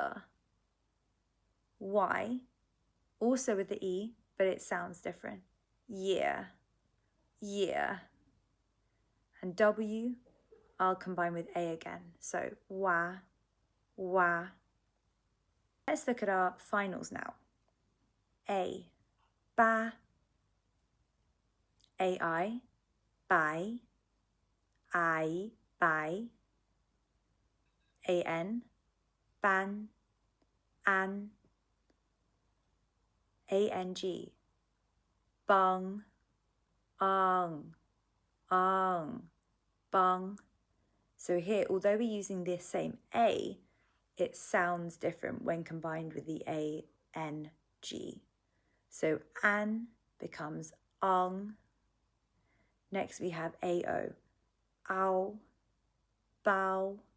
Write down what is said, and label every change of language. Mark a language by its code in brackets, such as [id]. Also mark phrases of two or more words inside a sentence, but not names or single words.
[en] Y, also with the E, but it sounds different. Yeah, yeah. And W, I'll combine with A again. So wa, wa. Let's look at our finals now. A, ba. AI, bai. I, bai. AN, ban. An. ANG, bung. Ang, ang. bung. So here, although we're using this same A, it sounds different when combined with the A-N-G. So an becomes ung. Next we have A-O, ow, bow.